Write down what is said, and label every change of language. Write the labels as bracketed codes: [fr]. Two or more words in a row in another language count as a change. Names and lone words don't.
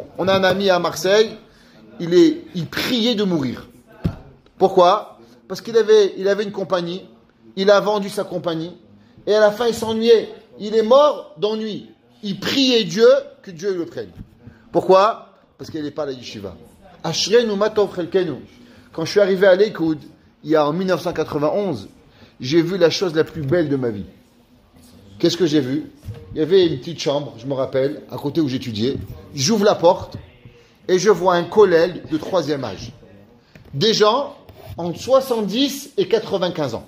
[fr] On a un ami à Marseille, il priait de mourir. Pourquoi? Parce qu'il avait une compagnie, il a vendu sa compagnie, et à la fin il s'ennuyait. Il est mort d'ennui. Il priait Dieu que Dieu le prenne. Pourquoi? Parce qu'il n'est pas à la yeshiva. [he] אשרינו מה טוב חלקנו. [fr] Quand je suis arrivé à l'Eikoud, il y a en 1991, j'ai vu la chose la plus belle de ma vie. Qu'est-ce que j'ai vu? Il y avait une petite chambre, je me rappelle, à côté où j'étudiais. J'ouvre la porte et je vois un collègue de 3e âge. Des gens entre 70 et 95 ans.